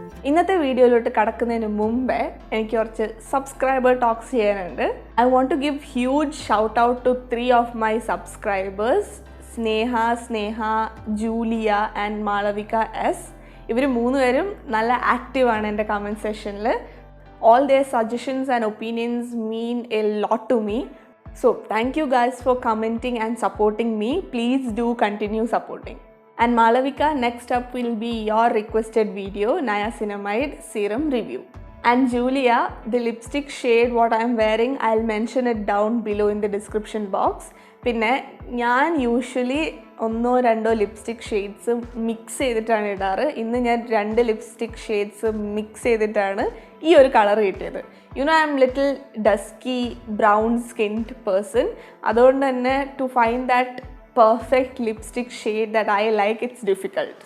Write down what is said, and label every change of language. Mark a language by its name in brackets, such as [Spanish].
[Malayalam] ഇന്നത്തെ വീഡിയോയിലോട്ട് കടക്കുന്നതിന് മുമ്പേ എനിക്ക് കുറച്ച് സബ്സ്ക്രൈബർ ടോക്സ് ചെയ്യാനുണ്ട്. [English] I want to give huge shout out to 3 of my subscribers, Sneha, Julia and Malavika S. [Malayalam] ഇവർ മൂന്നുപേരും നല്ല ആക്റ്റീവാണ് എൻ്റെ കമൻറ്റ് സെക്ഷനിൽ. [English] All their suggestions and opinions mean a lot to me. So thank you guys for commenting and supporting me. Please do continue supporting. And Malavika, next up will be your requested video, Niacinamide Serum Review. And Julia, the lipstick shade what I am wearing, I'll mention it down below in the description box. [Malayalam] പിന്നെ ഞാൻ usually 1-2 lipstick shades mix ചെയ്തിട്ടാണ് ഇടാറ്. ഇന്ന് ഞാൻ 2 lipstick shades mix ചെയ്തിട്ടാണ് ഈ ഒരു colour കിട്ടിയത്. [English] I'm little dusky brown skinned person. [Malayalam] അതുകൊണ്ട് തന്നെ [English] To find that perfect lipstick shade that I like it's difficult.